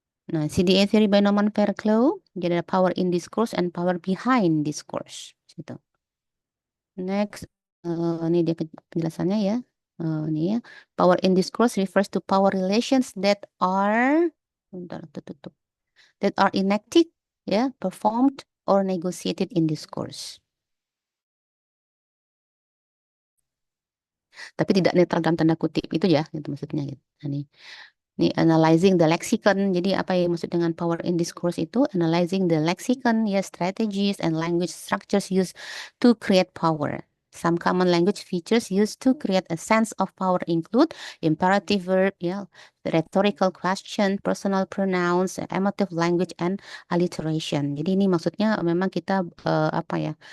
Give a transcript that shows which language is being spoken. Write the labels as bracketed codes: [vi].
[en] Nah, CDA theory by Norman Fairclough, [id] jadi ada [en] power in discourse and power behind discourse. [id] Gitu. Next, ini dia penjelasannya ya. Ini ya. [en] Power in discourse refers to power relations that are that are enacted, ya, performed or negotiated in discourse. [id] Tapi tidak netral dalam tanda kutip itu ya, gitu maksudnya gitu. Ini [en] analyzing the lexicon. [id] Jadi apa yang maksud dengan [en] power in discourse [id] itu? [en] Analyzing the lexicon, ya, strategies and language structures used to create power. Some common language features used to create a sense of power include imperative verb, ya, rhetorical question, personal pronouns, emotive language, and alliteration. [id] Jadi ini maksudnya memang kita apa ya?